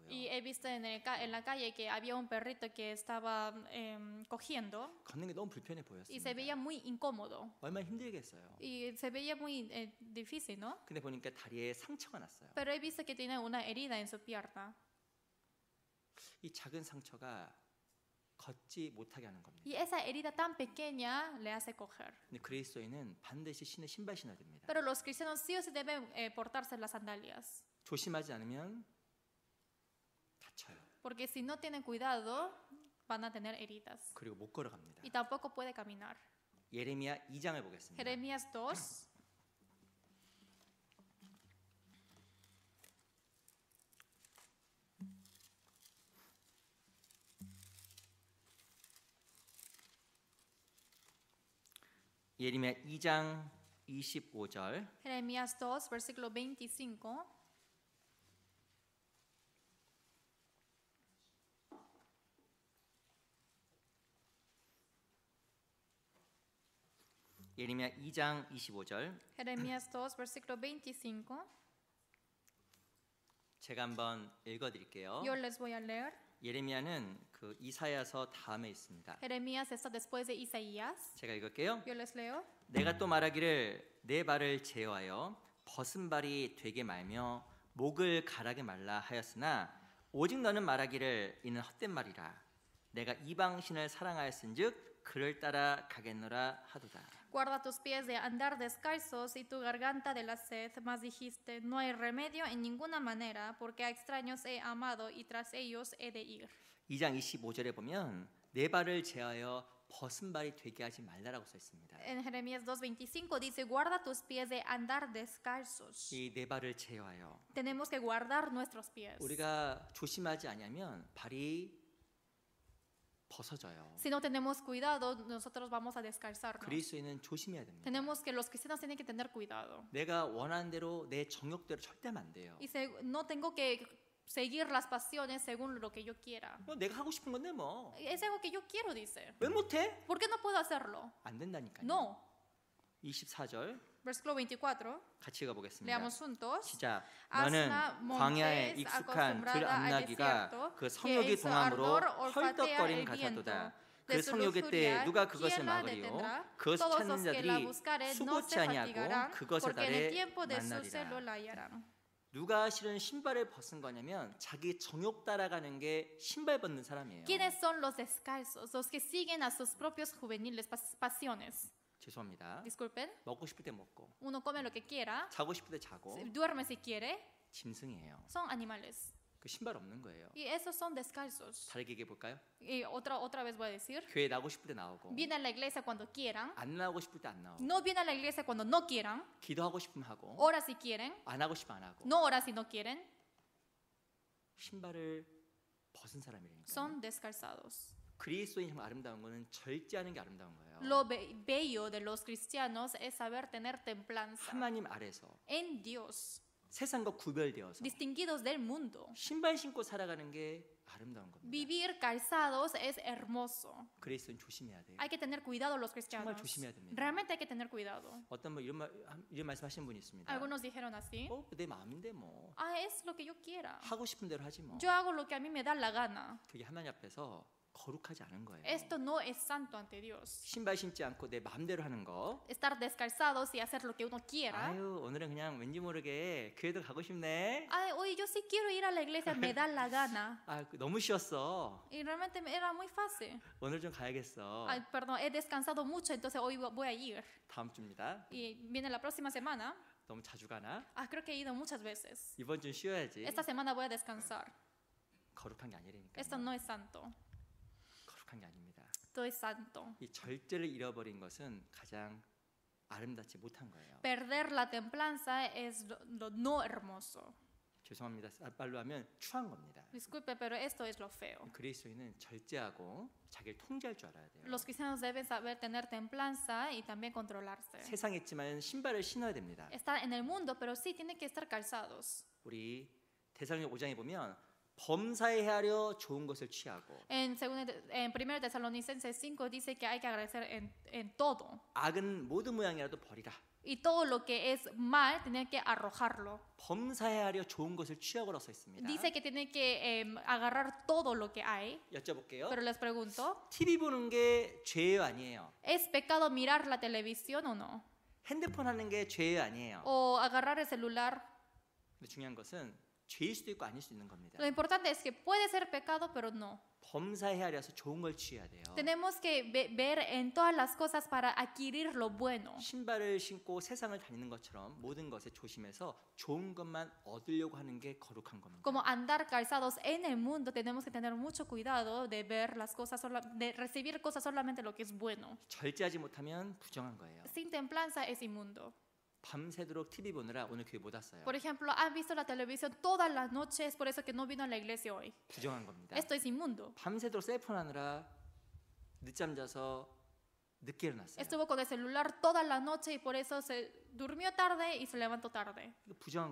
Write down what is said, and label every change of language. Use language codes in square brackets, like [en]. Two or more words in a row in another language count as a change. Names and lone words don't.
[es] Y he visto en la calle que había un perrito que estaba cogiendo [ko] 걷는 게 너무 불편해 [es] y se veía [ko] 보였습니다. [es] muy incómodo. [ko] 얼마나 힘들겠어요. [es] Y se veía muy difícil, ¿no? [ko] 근데 보니까 다리에 상처가 났어요. [es] Pero he visto que tiene una herida en su pierna. [ko] 이 작은 상처가 걷지 못하게 하는 겁니다. [es] Y esa herida tan pequeña le hace coger. [ko] 근데 그리스도인은 반드시 신의 신발 신어야 됩니다. [es] Pero los cristianos sí o sí deben portarse las sandalias. [ko] 조심하지 않으면 다쳐요. [es] Porque si no tienen cuidado, van a tener heridas. [ko] 그리고 못 걸어갑니다. [es] Y tampoco puede caminar. [ko] 예레미야 2장을 보겠습니다. [es] Jeremías 2. [ko] 예레미야 2장 25절. [es] Jeremías 2, versículo 25. [ko] 예레미야 2장 25절. [es] Jeremías 2, versículo 25. [ko] 제가 한번 읽어 드릴게요. [es] Yo les voy a leer. [ko] 예레미야는 그 이사야서 다음에 있습니다. [es] Jeremías está después de Isaías. [ko] 제가 읽을게요. [es] Yo les leo. [ko] 내가 또 말하기를 내 발을 제어하여 벗은 발이 되게 말며 목을 가라게 말라 하였으나 오직 너는 말하기를 이는 헛된 말이라. 내가 이방신을 사랑하였은즉 그를 따라 가겠노라 하도다. [es] Guarda tus pies de andar descalzos y tu garganta de la sed, mas dijiste, no hay remedio en ninguna manera, porque a extraños he amado y tras ellos he de ir. [ko] 2장 25절에 보면 내 발을 제하여 벗은 발이 되게 하지 말라라고 써 있습니다. [es] En Jeremías 2:25 dice, guarda tus pies de andar descalzos. [ko] 이 내 발을 제하여 [es] Tenemos que guardar nuestros pies. [ko] 우리가 조심하지 않으면 발이 벗어져요. [es] Si no tenemos cuidado, nosotros vamos a descalzarnos. [ko] 그리스도인은 조심해야 됩니다. [es] Tenemos que los cristianos tienen que tener cuidado. [ko] 내가 원하는 대로 내 정욕대로 절대 하면 안 돼요. [es] Y no tengo que seguir las pasiones según lo que yo quiera. [ko] 내가 하고 싶은 건데 뭐. [es] Es algo que yo quiero, dice. [ko] 왜 못해? [es] ¿Por qué no puedo hacerlo? [ko] 안 된다니까요. [es] No. [ko] 24절 [es] Versículo 24. [ko] 같이 읽어보겠습니다. [es] Leamos juntos. [ko] 시작. [es] Asna [ko] 너는 광야에 [es] montes [ko] 익숙한 들 [es] acostumbrada al [ko] 안나귀가 [es] desierto, [ko] 그 [es] que [ko] 성욕의 [es] en su [ko] 동함으로 [es] ardor olfatea [ko] 헐떡거림 [es] el viento. [ko] 같았도다. [es] De [ko] 그 [es] su [ko] 성욕의 때에 [es] lujuria, [ko] 누가 그것을 [es] ¿quién la [ko] 막으리요? [es] detendrá? [ko] 그것을 [es] Todos [ko] 찾는 [es] los que la [ko] 자들이 [es] buscaren no [ko] 수고치 [es] se [ko] 아니하고 [es] fatigarán, [ko] 그것을 [es] porque en el [ko] 달에 [es] tiempo de su celo [ko] 만나리라. [es] la hallarán. [ko] 누가 실은 신발을 벗은 거냐면 자기 정욕 따라가는 게 신발 벗는 사람이에요. [es] ¿Quiénes son los descalzos? Los que siguen a sus propios juveniles pasiones. [ko] 죄송합니다. [es] Disculpen. [ko] 먹고 싶을 때 먹고 [es] Uno come lo que quiera, [ko] 자고 싶을 때 자고 [es] duerme si quiere. [ko] 짐승이에요. [es] Son animales. [ko] 그 신발 없는 거예요. [es] Y esos son descalzos. [ko] 다르게 얘기해 볼까요? [es] Y otra vez voy a decir. [ko] 교회 나오고 싶을 때 나오고 [es] Viene a la iglesia cuando quieran. [ko] 안 나오고 싶을 때 안 나오고 [es] No viene a la iglesia cuando no quieran. [ko] 기도하고 싶으면 하고 [es] Ora si quieren. [ko] 안 하고 싶으면 안 하고 [es] No ora si no quieren. [ko] 신발을 벗은 사람이라니까. [es] Son descalzados. [ko] 그리스도인 형 아름다운 거는 절제하는 게 아름다운 거예요. [es] Lo bello de los cristianos es saber tener templanza [ko] 하나님 아래서 [es] en Dios, [ko] 세상과 구별되어서 [es] distinguidos del mundo. [ko] 신발 신고 살아가는 게 아름다운 겁니다. [es] Vivir calzados es hermoso. [ko] 그리스도인 조심해야 돼요. [es] Hay que tener cuidado los [ko] 정말 [es] cristianos. [ko] 조심해야 됩니다. [es] Realmente hay que tener cuidado. [ko] 어떤 분 이런 말씀하시는 분이 있습니다. [es] Algunos dijeron así. [ko] 내 마음인데 뭐 [es] Es lo que yo quiera. [ko] 하고 싶은 대로 하지 뭐. [es] Yo hago lo que a mí me da la gana. [ko] 그게 하나님 앞에서 거룩하지 않은 거예요. [es] Esto no es santo ante Dios. [ko] 신발 신지 않고 내 마음대로 하는 거. [es] Estar descalzados y hacer lo que uno quiera. [ko] 아유 오늘은 그냥 왠지 모르게 교회도 가고 싶네. [es] Hoy yo sí quiero ir a la iglesia, me da la gana. [ko] 너무 쉬웠어. [es] Y realmente era muy fácil. [ko] 오늘 좀 가야겠어. [es] Perdón, he descansado mucho, entonces hoy voy a ir. [ko] 다음 주입니다. [es] Y viene la próxima semana. [ko] 너무 자주 가나? [es] Creo que he ido muchas veces. [ko] 이번 주 쉬어야지. [es] Esta semana voy a descansar. [ko] 거룩한 게 아니라니까. [es] Esto no es santo. [ko] 거룩한 게 아닙니다. [es] Esto es santo. [ko] 이 절제를 잃어버린 것은 가장 아름답지 못한 거예요. [es] Perder la templanza es lo no hermoso. [ko] 죄송합니다. 말로 하면 추한 겁니다. [es] Disculpe, pero esto es lo feo. [ko] 그리스도인은 절제하고 자기를 통제할 줄 알아야 돼요. [es] Los cristianos deben saber tener templanza y también controlarse. [ko] 세상에 있지만 신발을 신어야 됩니다. [es] Está en el mundo, pero sí tienen que estar calzados. [ko] 우리 데살로니가 5장에 보면 범사에 헤아려 좋은 것을 취하고 [es] En 1 Tesalonicenses 5 dice que hay que agradecer en todo. [ko] 악은 모든 모양이라도 버리라. [es] Y todo lo que es mal, tiene que arrojarlo. [ko] 범사에 헤아려 좋은 것을 취하고라고 써 있습니다. [es] Dice que tiene que agarrar todo lo que hay. [ko] 여쭤볼게요. [es] Pero les pregunto, [ko] TV 보는 게 죄예요, 아니에요? [es] ¿es pecado mirar la televisión o no? [ko] 핸드폰 하는 게 죄예요, 아니에요? [es] O agarrar el celular. [ko] 근데 중요한 것은 죄일 수도 있고 아닐 수 있는 겁니다. [es] Lo importante es que puede ser pecado, pero no. [ko] 범사에 헤아려서 좋은 걸 취해야 돼요. [es] Tenemos que ver en todas las cosas para adquirir lo bueno. [ko] 신발을 신고 세상을 다니는 것처럼 모든 것에 조심해서 좋은 것만 얻으려고 하는 게 거룩한 겁니다. [es] Como andar calzados en el mundo, tenemos que tener mucho cuidado de ver las cosas, de recibir cosas solamente lo que es bueno. [ko] 절제하지 못하면 부정한 거예요. [es] Sin templanza es inmundo. [ko] 밤새도록 TV 보느라 오늘 교회 못 왔어요. [es] Por ejemplo, han visto la televisión todas las noches, por eso que no vino a la iglesia hoy. [ko] 부정한 겁니다. [es] Esto es inmundo. [ko] 밤새도록 셀폰 하느라 늦잠 자서 늦게 일어났어요. [es] Estuvo con el celular toda la noche y por eso se durmió tarde y se levantó tarde. [ko] 이거 부정한